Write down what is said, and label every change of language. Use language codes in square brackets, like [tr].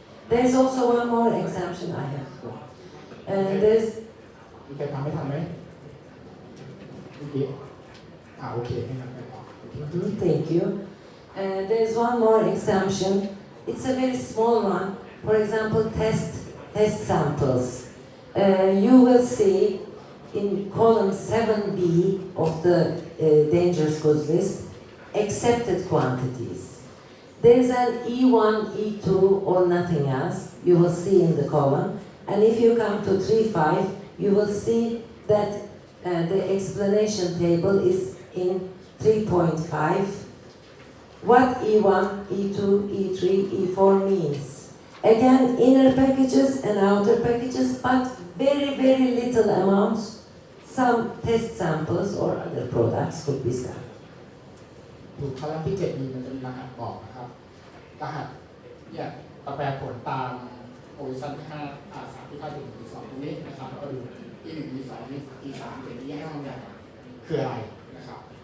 [en] There's also one more exemption I have to. There's [th] มีใครทำไม่ทำไหมโอเคโอเคให้ทำไปต่อ [en] Thank you. There's one more exemption. It's a very small one. For example, test samples. You will see in column 7B of the dangerous goods list accepted quantities. There's an E1, E2 or nothing else. You will see in the column. And if you come to 3.5, you will see that the explanation table is in 3.5. What E1, E2, E3, E4 means. Again, inner packages and outer packages, but very, very little amounts. Some test samples or other products could be sent. [th] ถูกคอลัมน์ที่7มีมันจะมีรหัสบอกนะครับรหัสเนี่ยแปลผลตามโพซิชั่นที่5 3ที่5ถึง2ตรงนี้นะครับแล้วก็ดู E1 E2 E3 ถึง E5 เนี่ยคืออะไรนะครับ